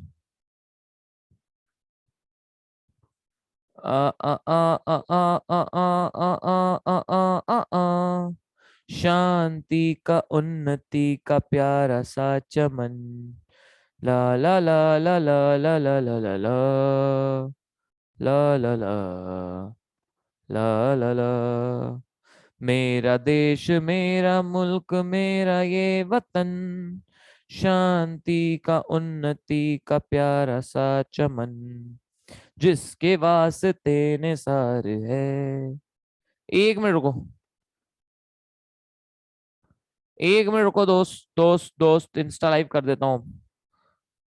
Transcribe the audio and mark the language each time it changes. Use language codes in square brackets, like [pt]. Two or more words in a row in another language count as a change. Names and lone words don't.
[hi] अ अ अ अ अ अ अ अ अ अ अ शांति का, उन्नति का प्यारा सा चमन, ला ला ला ला ला ला ला ला ला ला ला ला ला ला ला ला। मेरा देश, मेरा मुल्क, मेरा ये वतन, शांति का, उन्नति का प्यारा सा चमन, जिसके वास्ते निसार है। 1 मिनट रुको, 1 मिनट रुको दोस्त, दोस्त दोस्त [en] Insta live [hi] कर देता हूँ।